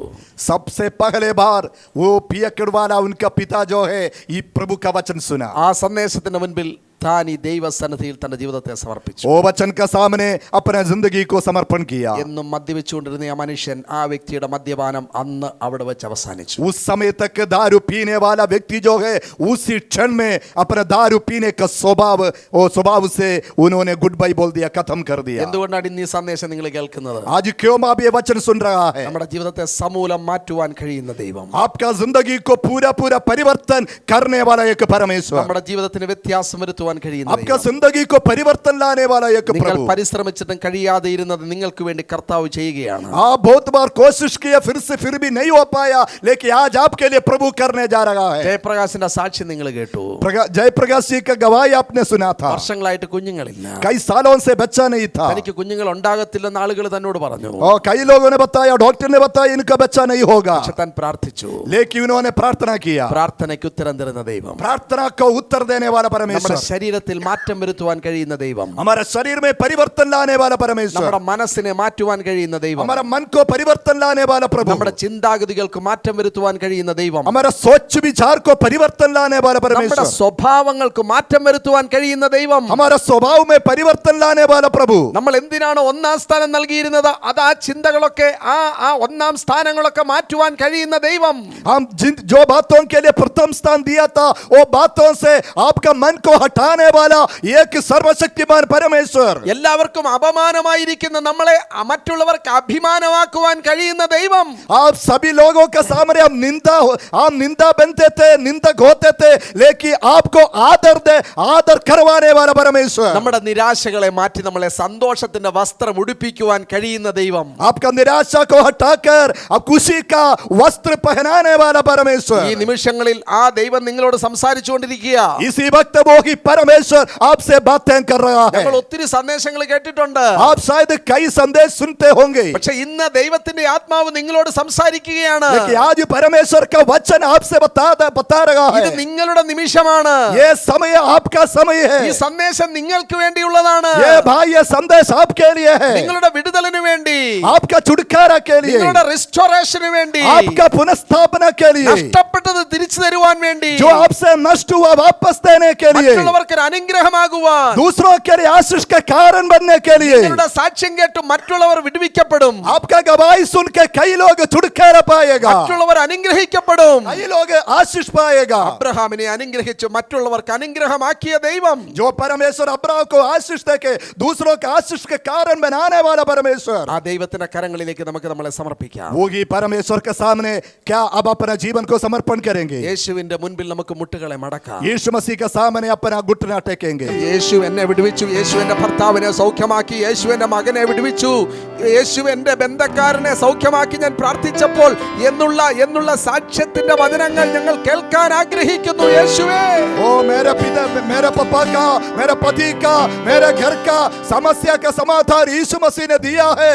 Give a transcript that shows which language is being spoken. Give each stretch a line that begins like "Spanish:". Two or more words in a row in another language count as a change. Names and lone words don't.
Hindi: सबसे पहले बार वो पियक्कड़ वाला उनका पिता जो है ये प्रभु का वचन सुना.
Malayalam: ആ സന്ദേശത്തിന് മുൻപിൽ താൻ ഈ ദൈവസന്നിധിയിൽ തന്റെ ജീവിതത്തെ സമർപ്പിച്ചു.
Hindi: वो वचन का सामने अपने जिंदगी को समर्पण किया.
Malayalam: എന്നും മദ്യപിച്ചുകൊണ്ടിരുന്ന ആ മനുഷ്യൻ, ആ വ്യക്തിയുടെ മദ്യപാനം അന്ന് അവിടെ വെച്ച് അവസാനിച്ചു.
Hindi: उस समय तक दारू पीने वाला व्यक्ति जो है उसी क्षण में अपना दारू पीने का स्वभाव से उन्होंने
English: good bye
Hindi: बोल दिया, खत्म कर दिया.
Malayalam: എന്തുകൊണ്ടാണ് ഇന്ന് ഈ സന്ദേശം നിങ്ങൾ കേൾക്കുന്നത്?
Hindi: आज क्यों आप ये वचन सुन रहा है?
Malayalam: നമ്മുടെ ജീവിതത്തെ സമൂലം മാറ്റുവാൻ കഴിയുന്ന ദൈവം,
Hindi: आपका जिंदगी को पूरा परिवर्तन करने वाला एक परमेश्वर,
Malayalam: നമ്മുടെ ജീവിതത്തിന് വ്യത്യാസം വരുത്തുവാൻ കഴിയുന്ന
Hindi: आपका
Malayalam: ദൈവം.
Hindi: जिंदगी को परिवर्तन लाने वाला एक
Malayalam: നിങ്ങൾ
Hindi: प्रभु.
Malayalam: പരിശ്രമിച്ചിട്ടും കഴിയാതെ ഇരുന്നത് നിങ്ങൾക്ക് വേണ്ടി കർത്താവ് ചെയ്യുകയാണ്.
Hindi: आप बहुत बार कोशिश किया फिर भी नहीं हो पाया, लेकिन आज आपके लिए प्रभु करने जा रहा है.
Malayalam: ജയപ്രകാശിന്റെ സാക്ഷ്യം നിങ്ങൾ കേട്ടു.
Hindi: जयप्रकाश जी का गवाही आपने सुना था.
Malayalam: വർഷങ്ങളായിട്ട് കുഞ്ഞുങ്ങളില്ല,
Hindi: कई सालों से बच्चा नहीं था.
Malayalam: തനിക്ക് കുഞ്ഞുങ്ങൾ ഉണ്ടാകത്തില്ലെന്ന് ആളുകൾ തന്നോട് പറഞ്ഞു.
Hindi: और कई लोगों ने बताया, डॉक्टर ने बताया इनका बच्चा नहीं होगा,
Malayalam: പക്ഷെ താൻ പ്രാർത്ഥിച്ചു.
Hindi: लेकिन उन्होंने प्रार्थना किया.
Malayalam: പ്രാർത്ഥനയ്ക്ക് ഉത്തരം തരുന്ന ദൈവം,
Hindi: प्रार्थना को उत्तर देने वाला परमेश्वर,
Malayalam: നമ്മുടെ ശരീരത്തിൽ മാറ്റം വരുത്തുവാൻ കഴിയുന്ന ദൈവം,
Hindi: हमारे शरीर में परिवर्तन लाने वाला परमेश्वर,
Malayalam: നമ്മുടെ മനസ്സിനെ മാറ്റുവാൻ കഴിയുന്ന ദൈവം,
Hindi: हमारा मन को परिवर्तन लाने वाला प्रभु,
Malayalam: നമ്മുടെ ചിന്താഗതികൾക്ക് മാറ്റം വരുത്തുവാൻ കഴിയുന്ന ദൈവം,
Hindi: हमारा सोच विचार को परिवर्तन लाने वाला
Malayalam: നമ്മുടെ
Hindi: परमेश्वर,
Malayalam: സ്വഭാവങ്ങൾക്ക് മാറ്റം വരുത്തുവാൻ കഴിയുന്ന ദൈവം,
Hindi: हमारा स्वभाव में परिवर्तन लाने वाला प्रभु.
Malayalam: നമ്മൾ എന്തിനാണ് ഒന്നാം സ്ഥാനം നൽകിയിരുന്നത്, അത് ആ ചിന്തകളൊക്കെ ആ ഒന്നാം സ്ഥാനങ്ങളൊക്കെ മാറ്റുവാൻ കഴിയുന്ന ദൈവം,
Hindi: हम जो बातों के लिए प्रथम स्थान दिया था वो बातों से आपका मन को हटा बनाने वाला एक सर्वशक्तिमान परमेश्वर।
Malayalam: എല്ലാവർക്കും അപമാനമായിരിക്കുന്ന നമ്മളെ മറ്റുള്ളവർക്ക് അഭിമാനമാക്കുവാൻ കഴിയുന്ന ദൈവം.
Hindi: आप सभी लोगों के सामने हम निंदा बनते थे, निंदक होते थे, लेकिन आपको आदर करवाने वाला परमेश्वर।
Malayalam: നമ്മുടെ നിരാശകളെ മാറ്റി നമ്മളെ സന്തോഷത്തിന്റെ വസ്ത്രം ഉടുപ്പിക്കുവാൻ കഴിയുന്ന ദൈവം.
Hindi: आपका निराशा को हटाकर अब खुशी का वस्त्र पहनाने वाला परमेश्वर।
Malayalam: ഈ നിമിഷങ്ങളിൽ ആ ദൈവം നിങ്ങളോട് സംസാരിച്ചുകൊണ്ടിരിക്കുക.
Hindi: इसी वक्त वो ही परमेश्वर आपसे बातें कर रहा है।
Malayalam: നമ്മൾ ഒത്തിരി സന്ദേശങ്ങൾ കേട്ടിട്ടുണ്ട്.
Hindi: आप शायद कई संदेश सुनते होंगे,
Malayalam: പക്ഷെ ഇന്ന് ദൈവത്തിന്റെ ആത്മാവ് നിങ്ങളോട് സംസാരിക്കുകയാണ്.
Hindi: लेकिन आज परमेश्वर का वचन आपसे बता रहा
Malayalam: ഇത്
Hindi: है,
Malayalam: നിങ്ങളുടെ നിമിഷമാണ്.
Hindi: ये समय आपका समय है।
Malayalam: ഈ സന്ദേശം നിങ്ങൾക്ക് വേണ്ടിയുള്ളതാണ്.
Hindi: ये भाई ये संदेश आपके लिए है,
Malayalam: നിങ്ങളുടെ വിടുതലിന് വേണ്ടി,
Hindi: आपका छुटकारा के लिए,
Malayalam: നിങ്ങളുടെ റിസ്റ്റോറേഷന് വേണ്ടി,
Hindi: आपका पुनर्स्थापना के लिए,
Malayalam: നഷ്ടപ്പെട്ടത് തിരിച്ചു തരുവാൻ വേണ്ടി,
Hindi: जो आपसे नष्ट हुआ वापस देने के लिए,
Malayalam: മറ്റുള്ളവർക്ക് ഒരു അനുഗ്രഹമാകുവാൻ,
Hindi: दूसरों के लिए आशीष का कारण बनने के लिए।
Malayalam: നിങ്ങളുടെ സാക്ഷ്യം കേട്ട് മറ്റുള്ളവർ വിടുവിക്കപ്പെടും.
Hindi: आपका गवाही सुन के कई लोग छुटकारा पाएगा,
Malayalam: മറ്റുള്ളവർ അനുഗ്രഹിക്കപ്പെടും.
Hindi: कई लोग आशीष पाएगा।
Malayalam: അബ്രഹാമിനെ അനുഗ്രഹിച്ചു മറ്റുള്ളവർക്ക് അനുഗ്രഹമാക്കിയ ദൈവം,
Hindi: जो परमेश्वर अब्राहम को आशीष देके दूसरों का आशीष के कारण बनाने वाला परमेश्वर,
Malayalam: ആ ദൈവത്തിന്റെ കരങ്ങളിലേക്ക് നമുക്ക് നമ്മളെ സമർപ്പിക്കാം.
Hindi: वो ही परमेश्वर के सामने क्या अब अपना जीवन को समर्पण करेंगे?
Malayalam: യേശുവിന്റെ മുൻപിൽ നമുക്ക് മുട്ടുകളെ മടക്കാം.
Hindi: यीशु मसीह के सामने अपना घुटना टेकेंगे।
Malayalam: യേശു എന്നെ വിടുവിച്ചു, യേശു എന്റെ ഭർത്താവിനെ സൗഖ്യമാക്കി, യേശു എന്റെ മകനെ വിടുവിച്ചു, യേശു എന്റെ ബന്ധക്കാരനെ സൗഖ്യമാക്കി ഞാൻ പ്രാർത്ഥിച്ചപ്പോൾ എന്നുള്ള സാക്ഷ്യത്തിന്റെ വചനങ്ങൾ ഞങ്ങൾ കേൾക്കാൻ ആഗ്രഹിക്കുന്നു. യേശുവേ,
Hindi: ओ मेरे पिता, मेरे पापा का, मेरे पति का, मेरे घर का समस्या का समाधान यीशु मसीह ने दिया है।